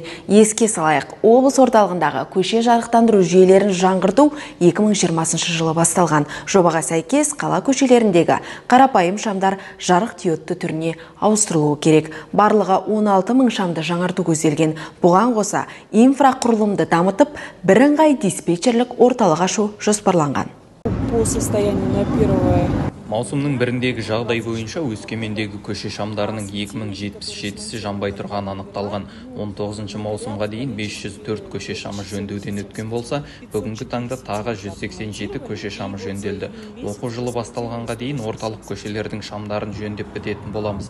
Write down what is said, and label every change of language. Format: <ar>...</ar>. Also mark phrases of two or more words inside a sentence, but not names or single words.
<kk>Еске салайық, облыс орталығындағы көше жарықтандыру жүйелерін жаңғырту 2020 жылы басталған. Жобаға сәйкес қала көшелеріндегі қарапайым шамдар жарық диодты түріне ауыстырылуы керек. Барлығы 16 мың шамды жаңарту көзделген. Бұған қоса инфрақұрылымды дамытып, бірыңғай диспетчерлік орталық ашу жоспарланған.</kk> <ru>По состоянию на 1</ru> <kk>Маусымның біріндегі жағдай бойынша Өскемендегі көше шамдарының 2077-сі жанбай тұрған анықталған. 19 маусымға дейін 504 көше шамы жөндеуден өткен болса, бүгінгі таңда тағы 187 көше шамы жөнделді. Оқу жылы басталғанға дейін орталық көшелердің шамдарын жөндеп бітетін боламыз.</kk>